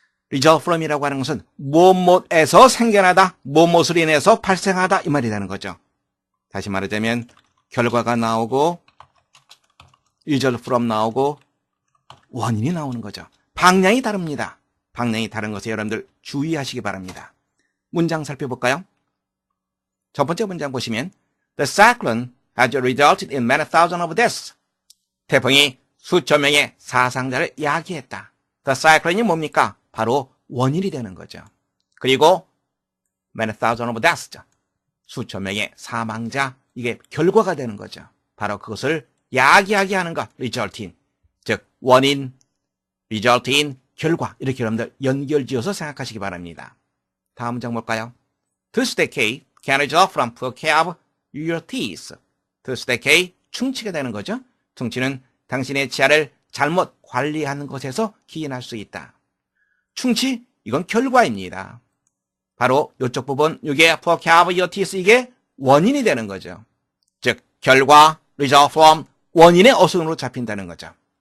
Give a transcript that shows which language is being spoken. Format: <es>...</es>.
<ko>result from이라고 하는 것은 무엇에서 생겨나다, 무엇으로 인해서 발생하다 이 말이 되는 거죠. 다시 말하자면 결과가 나오고 result from 나오고 원인이 나오는 거죠. 방향이 다릅니다. 방향이 다른 것에 여러분들 주의하시기 바랍니다. 문장 살펴볼까요? 첫 번째 문장 보시면</ko> <en>The cyclone has resulted in many thousands of deaths.</en> <ko>태풍이 수천 명의 사상자를 야기했다. The cyclone이 뭡니까? 바로 원인이 되는 거죠. 그리고</ko> <en>many thousands of deaths.</en> <ko>수천 명의 사망자, 이게 결과가 되는 거죠. 바로 그것을 야기하게 하는 것, result in. 즉 원인, result in, 결과. 이렇게 여러분들 연결지어서 생각하시기 바랍니다. 다음 문장 볼까요?</ko> <en>Tooth decay can result from poor care of your teeth.</en> <ko>Tooth decay, 충치가 되는 거죠. 충치는 당신의 치아를 잘못 관리하는 것에서 기인할 수 있다. 충치, 이건 결과입니다. 바로 이쪽 부분, 이게 poor care of your teeth, 이게 원인이 되는 거죠. 즉 결과, result from, 원인의 어순으로 잡힌다는 거죠.</ko>